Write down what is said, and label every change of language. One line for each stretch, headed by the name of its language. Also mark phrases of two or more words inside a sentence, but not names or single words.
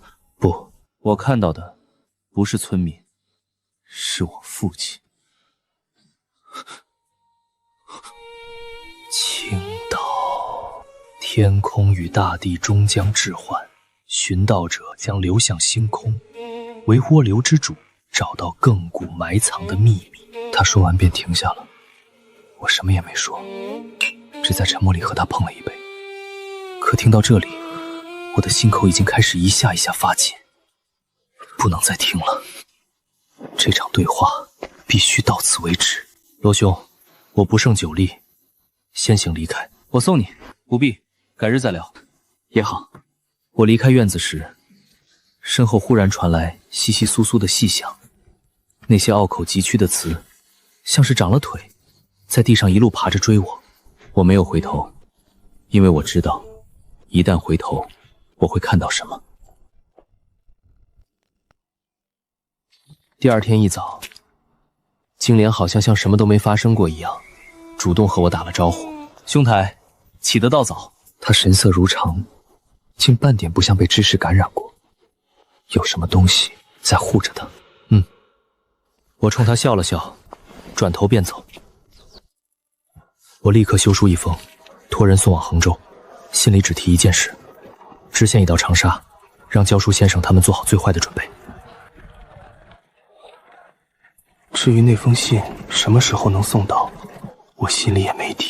Chinese: 不，我看到的不是村民，是我父親。青島，天空與大地終將置換，尋道者將流向星空，為渦流之主找到亘古埋藏的秘密。他說完便停下了，我什麼也沒說，只在沉默裡和他碰了一杯。可听到这里，我的心口已經開始一下一下發緊，不能再聽了。這場對話必須到此為止。羅兄，我不勝酒力，先行離開。我送你，不必，改日再聊。也好。我離開院子時，身後忽然傳來窸窸窣窣的細響，那些拗口急曲的詞，像是長了腿，在地上一路爬着追我。我沒有回頭，因為我知道，一旦回頭，我會看到什麼。第二天一早，金蓮好像什麼都沒發生過一樣，主動和我打了招呼。兄台，起得倒早。他神色如常，竟半點不像被知識感染過，有什麼東西在護着他。我衝他笑了笑，轉頭便走。我立刻修書一封，托人送往衡州，心裡只提一件事：知縣已到長沙，讓教書先生他們做好最壞的準備。至於那封信什麼時候能送到，我心裡也沒底。